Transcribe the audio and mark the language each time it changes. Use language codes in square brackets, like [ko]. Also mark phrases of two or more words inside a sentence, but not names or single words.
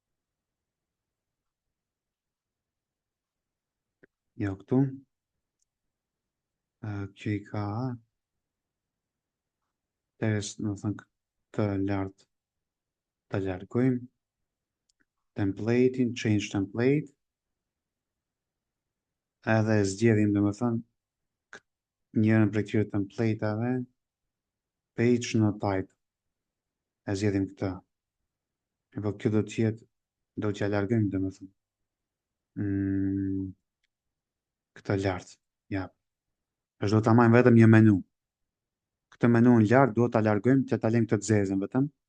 [sq] jo këtu, kjo i ka, teres, më thënë këtë lart të largojmë, templatein, [en] change template, [sq] edhe zgjedhim dhe më thënë njërën për këtyre templateave, [en] page no title, [sq] e zgjedhim këtë. E po kjo do t'jetë, do t'ja largojmë dhe më thënë. Këtë lartë, ja. është do t'a majmë vetëm një menu. Këtë menu në lartë do t'a largojmë, që t'a lejmë këtë të zezën vetëm.